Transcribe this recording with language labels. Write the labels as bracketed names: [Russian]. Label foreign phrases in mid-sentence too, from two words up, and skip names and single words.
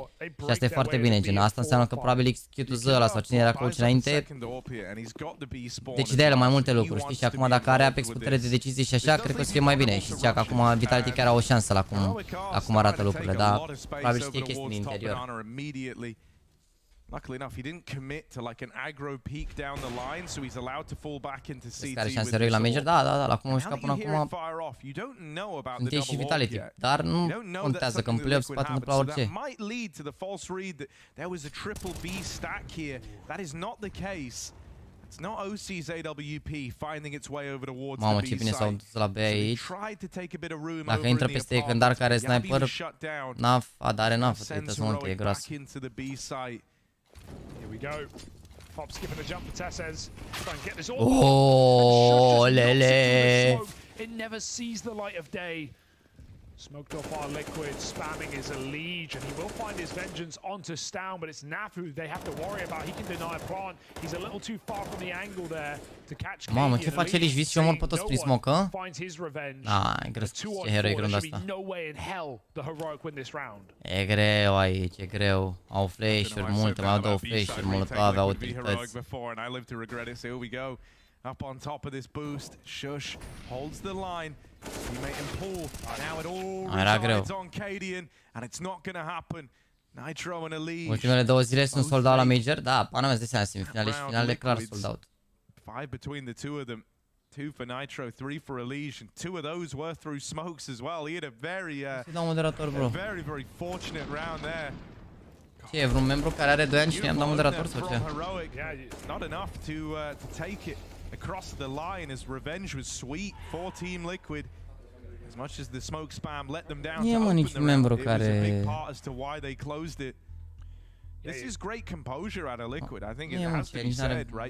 [Romanian] Și asta e foarte bine, gen. Asta înseamnă că probabil Q2Z ăla sau cine era coach înainte decidea el mai multe lucruri, știi? Și acum dacă are Apex putere de decizie și așa, cred că o să fie mai bine. Și zicea că acum Vitality chiar au o șansă la cum arată lucrurile, dar probabil știe chestii din interior. [English] Luckily enough, he didn't commit to like an aggro peek down the line, so he's allowed to fall back into CT. [Romanian] Care șanse eroic la Major? Da, la cum am jucat până acum. Sunt ei și Vitality, dar nu contează că în play-off se poate întâmpla orice. [English] Might lead to the false read that there was a triple B stack here. That is not the case. It's not OC's AWP finding its way over towards [Romanian] Mamă, ce bine s-au dus la B aici. Dacă intră peste Ecândar care e sniper, Naf, are Naf, trebuie să monte, e gras. Oh, lele! [English] Smoked off our liquid, spamming his Elege, and he will find his vengeance onto Stown, but it's Nafu they have to worry about. He can deny a plant. He's a little too far from the angle there to catch. [Romanian] Mamă, ce face Elege? Vezi și omor pe toți prin smoke, hă? E greu, ce heroic rând asta. E greu aici, e greu. Au flash-uri multe, mai au două flash-uri, molotove, au utilități. [English] Up on top of this boost, Shush holds the line. Teammate and pull. Now it all resides on Cadian, and it's not gonna happen. Nitro and Elise. [Romanian] Ultimele 2 zile sunt [English] sold out [Romanian] la Major. Da, pana mea, îți dai seama, semifinale și finale clar [English] sold out. 5 between the two of them. 2 for Nitro, 3 for Elise, and 2 of those were through smokes as well. He had a very fortunate round there. [Romanian] Ce, e vreun membru care are 2 ani și i-am dat moderator sau ce? [English] Not enough to take it across the line as revenge was sweet for Team Liquid. As much as the smoke spam let them down to open the round, it was a big part as to why they closed it. This is great composure out of Liquid. I think it has to be said, right?